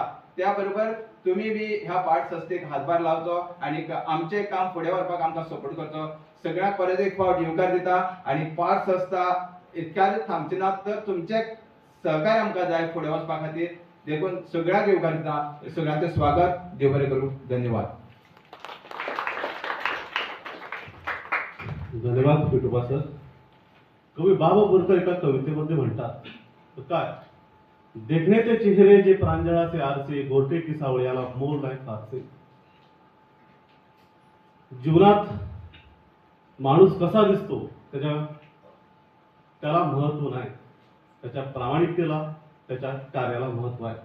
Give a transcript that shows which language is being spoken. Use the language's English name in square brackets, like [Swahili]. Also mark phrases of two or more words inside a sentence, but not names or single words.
[Konkani] त्या बरोबर तुमी बी ह्या पाठ संस्थेक हातभार लावचो आनी आमचें काम फुडें व्हरपाक आमकां सपोर्ट करचो. सगळ्यांक परत एक फावट येवकार दिता आनी पाठ संस्था इतक्याच थांबची ना, तर तुमचे सहकार्य आमकां जाय फुडें वचपा खातीर. देखून सगळ्यांक येवकार दिता. सगळ्यांचें स्वागत. देव बरें करूं. धन्यवाद. धन्यवाद विठोबा सर. [Marathi] कवी बाबा बोरकर एका कवितेमध्ये म्हणतात तर काय, देखने ते चेहरे जे प्रांजळाचे आरसे, गोरटे की सावळे याला मोल नाही फारसे. जीवनात माणूस कसा दिसतो त्याला महत्व नाही, त्याच्या प्रामाणिकतेला, त्याच्या कार्याला महत्व आहे.